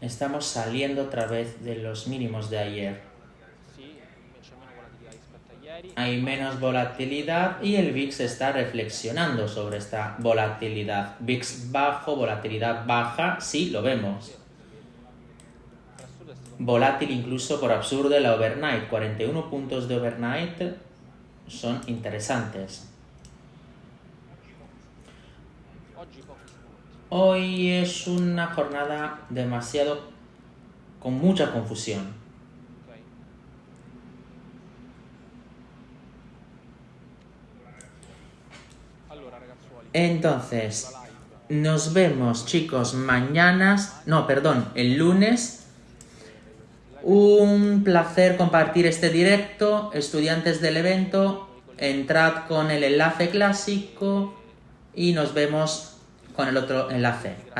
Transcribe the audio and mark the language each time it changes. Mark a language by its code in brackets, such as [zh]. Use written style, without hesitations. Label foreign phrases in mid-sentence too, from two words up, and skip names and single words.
[es] Estamos saliendo otra vez de los mínimos de ayer. [it] Sì, invece meno volatilità rispetto a ieri. [es] Hay menos volatilidad y el VIX está reflexionando sobre esta volatilidad. VIX bajo, volatilidad baja, sí, lo vemos. [it] Per assurdo è stato [es] Volátil incluso por absurdo la overnight. 41 puntos de overnight son interesantes. [it] oggi pochi spunti. [es] Hoy es una jornada con mucha confusión. [it] Ok? Allora ragazzuoli, [es] Entonces, [it] la live [es] nos vemos, chicos, el lunes. Un placer compartir este directo. Estudiantes del evento, entrad con el enlace clásico y nos vemos con el otro enlace.